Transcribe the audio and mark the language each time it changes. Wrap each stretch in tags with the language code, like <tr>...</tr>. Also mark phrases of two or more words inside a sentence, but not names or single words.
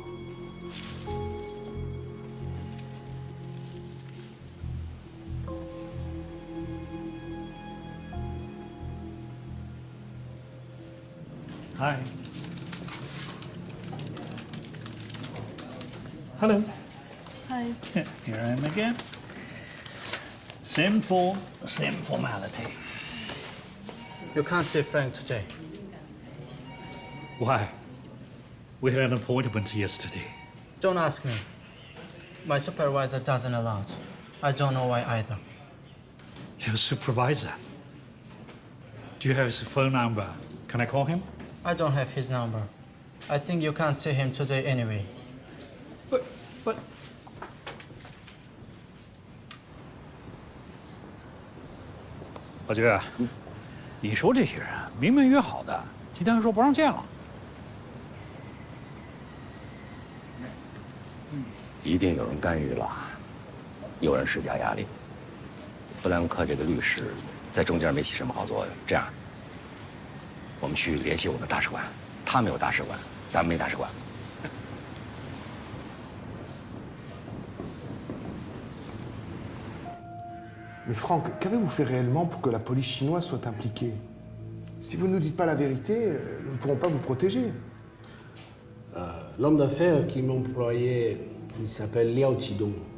<en>Hi. Hello. Hi. Here I am again. Same form, same formality. You can't see Frank today. Why? We had an appointment yesterday. Don't ask me. My supervisor doesn't allow it. I don't know why either. Your supervisor? Do you have his phone number? Can I call him? I don't have his number. I think you can't see him today anyway. But...</en> <zh>老爵，你说这些人明明约好的，今天又说不让见了。一定有人干预了，有人施加压力。弗兰克这个律师在中间没起什么好作用。这样，我们去联系我们大使馆，他们有大使馆，咱们没大使馆。</zh> <fr>Mais Franck, qu'avez-vous fait réellement pour que la police chinoise soit impliquée? Si vous ne nous dites pas la vérité, nous ne pourrons pas vous protéger. L'homme d'affaires qui m'a employé, il s'appelle Liao Qidong.</fr>